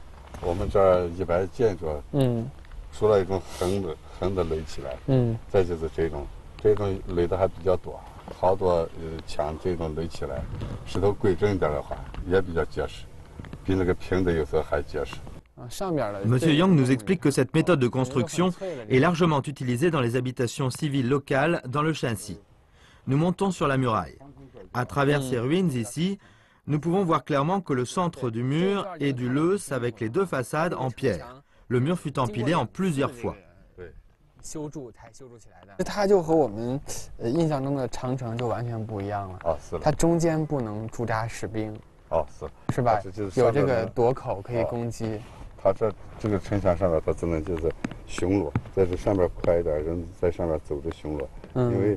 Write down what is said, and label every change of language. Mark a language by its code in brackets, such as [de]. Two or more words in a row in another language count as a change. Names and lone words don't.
[zh] 我们这儿一般建筑，除了一种横的垒起来，再就是这种垒的还比较多，好多墙这种垒起来，石头规整一点的话也比较结实，比那个平的有时候还结实。 [fr] Monsieur Yang nous explique que cette méthode de construction est largement utilisée dans les habitations civiles locales dans le Shanxi. Nous montons sur la muraille. À travers ces ruines ici, nous pouvons voir clairement que le centre du mur est du leuce avec les 2 façades en pierre. Le mur fut empilé en plusieurs fois. [zh] 它就和我们印象中的长城就完全不一样了。哦，是。它中间不能驻扎士兵。哦，是。是吧？有这个垛口可以攻击。它这个城墙上面，它只能就是巡逻，在这上面快一点，人在上面走着巡逻，因为。